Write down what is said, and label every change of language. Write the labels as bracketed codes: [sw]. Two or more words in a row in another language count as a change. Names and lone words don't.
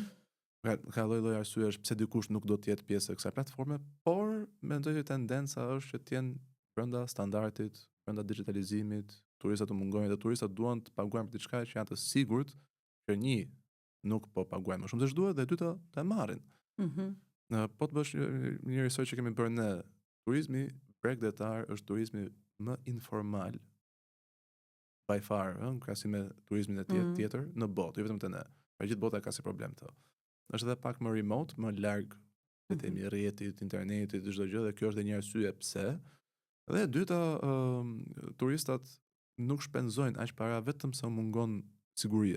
[sq] Ka lloj arsyesh pse dikush nuk do të jetë pjesë e kësaj platforme, por mendoj që tendenca është që të jenë brenda standardit, brenda digitalizimit, turistat të mungojnë dhe turistat duan të paguajnë për diçka që janë të sigurt që një nuk po paguajnë më shumë se ç'duhet dhe dyta ta marrin. Po të bësh një research që kemi bërë ne, turizmi bregdetar është turizmi më informal [en] by far, [sq] në krahasim me turizmin e tjetër në botë, jo vetëm te ne. Pra gjithë bota ka si problem këtë. Është edhe pak më remote, më larg, le të themi, rrjetit, internetit, çdo gjë, dhe kjo është edhe një arsye pse. Dhe e dyta, turistat nuk shpenzojnë aq para vetëm se u mungon siguria.